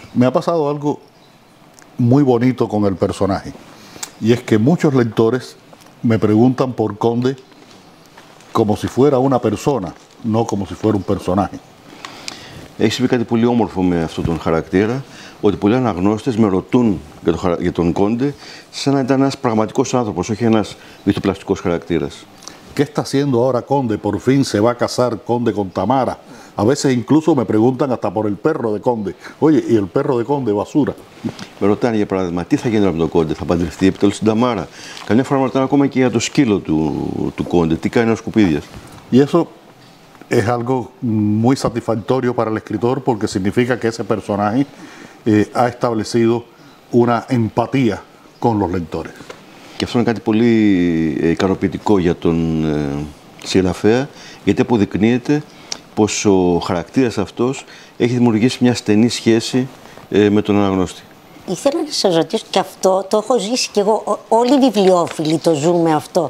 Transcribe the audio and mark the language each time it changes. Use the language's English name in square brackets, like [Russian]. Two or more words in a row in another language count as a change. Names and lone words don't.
[Spanish] Me ha pasado algo muy bonito con el personaje, y es que muchos lectores me preguntan por Conde como si fuera una persona, no como si fuera un personaje. [Greek] Έχει συμβεί κάτι πολύ όμορφο με αυτόν τον χαρακτήρα, ότι πολλοί αναγνώστες με ρωτούν για τον Κόντε σαν να ήταν ένας πραγματικός άνθρωπος, όχι ένας μυθοπλαστικός χαρακτήρας. [Spanish] ¿Qué está haciendo ahora Conde? Por fin se va a casar Conde con Tamara. A veces incluso me preguntan hasta por el perro de Conde. Oye, ¿y el perro de Conde, basura? [Greek] Με ρωτάνε για παράδειγμα, τι θα γίνει με τον Κόντε, θα παντρευτεί επιτέλους την Ταμάρα. Καμιά φορά με ρωτάνε ακόμα και για το σκύλο του Κόντε, τι κάνει ο σκουπίδιας. [Spanish] Y eso es algo muy satisfactorio para el escritor porque significa que ese personaje ha establecido una empatía con los lectores. [Greek] Και αυτό είναι κάτι πολύ ικανοποιητικό για τον συγγραφέα, γιατί αποδεικνύεται πως ο χαρακτήρας αυτός έχει δημιουργήσει μια στενή σχέση με τον αναγνώστη. Ήθελα να σας ρωτήσω και αυτό, το έχω ζήσει κι εγώ, όλοι οι βιβλιόφιλοι το ζούμε αυτό.